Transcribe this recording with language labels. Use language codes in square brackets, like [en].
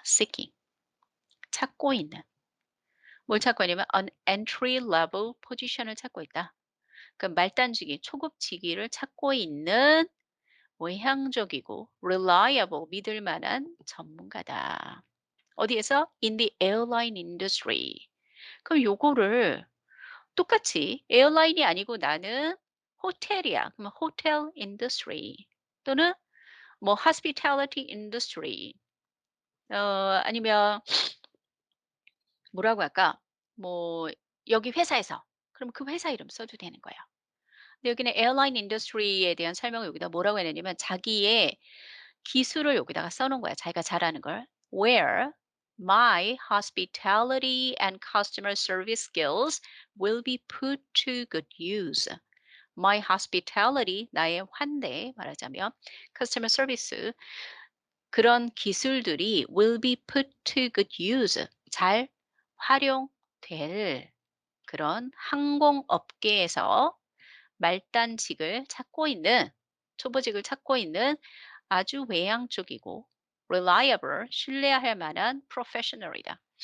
[ko] seeking. 찾고 있는. 뭘 찾고 있냐면 an entry level position을 찾고 있다. 그 말단지기, 초급지기를 찾고 있는 외향적이고 reliable, 믿을 만한 전문가다. 어디에서? [en] In the airline industry. [ko] 그럼 요거를 똑같이 에어라인이 아니고 나는 호텔이야. 그러면 호텔 인더스트리 또는 뭐 hospitality industry 아니면 뭐라고 할까? 뭐 여기 회사에서 그럼 그 회사 이름 써도 되는 거예요. 근데 여기는 에어라인 인더스트리에 대한 설명을 여기다 뭐라고 해 놨냐면 자기의 기술을 여기다가 써 놓은 거야. 자기가 잘하는 걸. [en] Where my hospitality and customer service skills will be put to good use. My hospitality [ko] 나의 환대 말하자면 [en] customer service [ko] 그런 기술들이 [en] will be put to good use. [ko] 잘 활용될 그런 항공업계에서 말단직을 찾고 있는 초보직을 찾고 있는 아주 외향적이고 reliable 신뢰할 만한 professional이다.